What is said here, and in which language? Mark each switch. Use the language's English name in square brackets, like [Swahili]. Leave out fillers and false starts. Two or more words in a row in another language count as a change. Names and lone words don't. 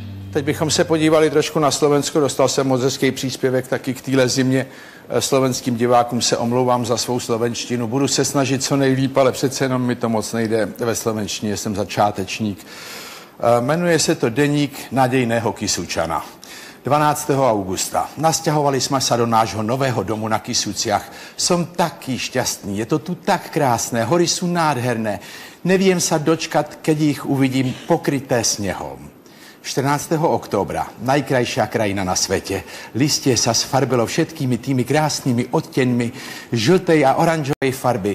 [Czech] Teď bychom se podívali trošku na Slovensko. Dostal jsem moc hezký příspěvek taky k téhle zimě. Slovenským divákům se omlouvám za svou slovenštinu. Budu se snažit co nejlíp, ale přece jenom mi to moc nejde ve slovenštině. Jsem začátečník. Jmenuje se to Deník nadějného Kysučana. [Slovak] 12. augusta. Nasťahovali jsme se do nášho nového domu na Kysuciach. Som taký šťastný, je to tu tak krásné, hory sú nádherné. Neviem sa dočkat, keď ich uvidím pokryté snehom. 14. októbra, najkrajšia krajina na svete. Listie sa sfarbilo všetkými tými krásnymi odteňmi žltej a oranžovej farby.